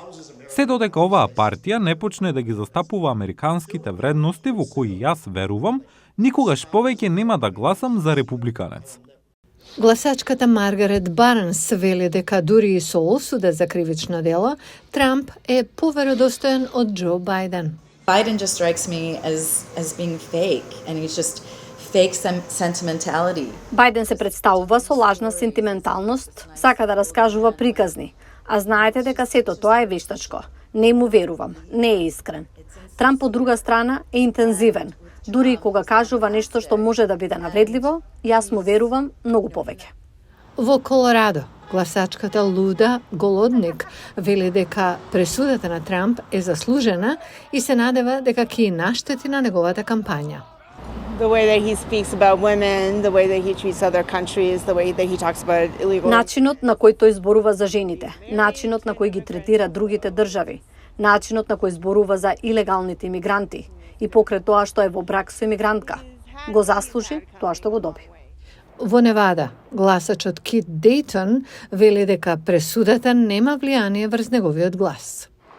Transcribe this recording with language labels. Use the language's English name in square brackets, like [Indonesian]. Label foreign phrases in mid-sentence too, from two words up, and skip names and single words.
[Macedonian] Се додека оваа партија не почне да ги застапува американските вредности во кои јас верувам, никогаш повеќе нема да гласам за републиканец. Гласачката Маргарет Барнс вели дека дури и со осуда за кривично дело, Трамп е поверодостоен од Џо Бајден. [English] Biden just strikes me as being fake, and he's just fake sentimentality. [Macedonian] Бајден се представува со лажна сентименталност, сака да раскажува приказни, а знаете дека сето тоа е вештачко. Не му верувам, не е искрен. Трамп од друга страна е интензивен. Дури и кога кажува нешто што може да биде навредливо, јас му верувам многу повеќе. Во Колорадо, гласачката Луда Голодник вели дека пресудата на Трамп е заслужена и се надева дека ќе наштети на неговата кампања. [English] The way that he speaks about women, the way that he treats other countries, the way that he talks about illegal... [Macedonian] Начинот на кој тој зборува за жените, начинот на кој ги третира другите држави, начинот на кој зборува за илегалните имигранти и покрај тоа што е во брак со имигрантка, го заслужи тоа што го доби. Во Невада, гласачот Кит Дейтон вели дека пресудата нема влијание врз неговиот глас.